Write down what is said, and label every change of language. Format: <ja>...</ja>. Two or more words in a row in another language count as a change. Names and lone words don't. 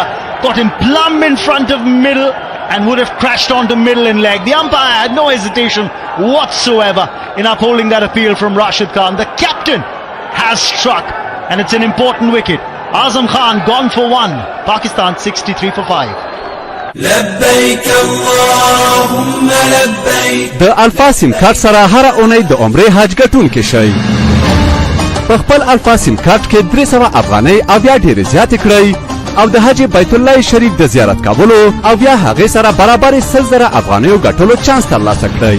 <en>Got him plumb in front of middle and would have crashed onto middle and leg. The umpire had no hesitation whatsoever in upholding that appeal from Rashid Khan. The captain has struck, and it's an important wicket. Azam Khan gone for one. Pakistan 63 for 5.</en> <ps>د الفا سیم کارت سره هر اونۍ د عمرې حج ګټونکي شئ. په خپل الفا سیم کارت کې 300 افغانۍ او یا ډېرې زیاتې کړئ او د حج بیت الله شریف د زیارت کولو او یا هغې سره برابر 100,000 افغانیو ګټلو چانس ترلاسه کړئ.</ps>